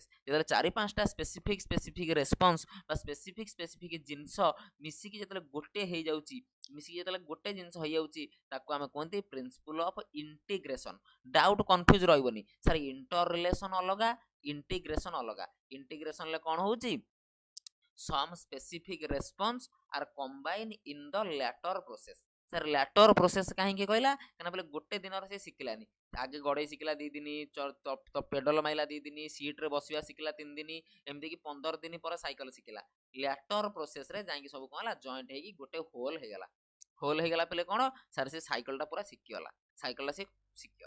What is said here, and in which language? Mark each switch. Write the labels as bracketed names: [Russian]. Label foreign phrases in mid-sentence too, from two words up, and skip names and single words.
[Odia] ଯେତେବେଳେ 4-5ଟା [English] specific response [Odia] ବା ସ୍ପେସିଫିକ ଜିନିଷ ମିଶିକି ଯେତେବେଳେ ଗୋଟେ ହେଇଯାଉଛି, ମିଶିକି ଯେତେବେଳେ ଗୋଟେ ଜିନିଷ ହେଇଯାଉଛି, ତାକୁ ଆମେ କୁହନ୍ତି [English] principle of integration. doubt confuse [Odia] ରହିବନି, ସାର୍ [English] inter relation [Odia] ଅଲଗା, ଇଣ୍ଟିଗ୍ରେସନ ଅଲଗା। ଇଣ୍ଟିଗ୍ରେସନ ରେ କଣ ହଉଛି, [English] some specific response are combined in the latter process। [Odia] ସାର୍ [English] later process [Odia] କାହିଁକି କହିଲା, କାହିଁକିନା ବୋଲେ ଗୋଟେ ଦିନରେ ସେ ଶିଖିଲାନି। ଆଗେ ଗଡେଇ ଶିଖିଲା 2 ଦିନ, ପେଡଲ ମାଇଲା 2 ଦିନ, ସିଟ ରେ ବସିବା ଶିଖିଲା 3 ଦିନ, ଏମିତି କି 15 ଦିନ ପରେ ସାଇକେଲ ଶିଖିଲା। [English] later process [Odia] ରେ ଯାଇକି ସବୁ କଣ ହେଲା ଜଏଣ୍ଟ ହେଇକି ଗୋଟେ ହୋଲ ହେଇଗଲା। ହୋଲ ହେଇଗଲା ପିଲେ କଣ, ସାର୍ ସେ ସାଇକେଲ ଟା ପୁରା ଶିଖିଗଲା, ସାଇକେଲ ଟା ସେ ଶିଖିଗଲା।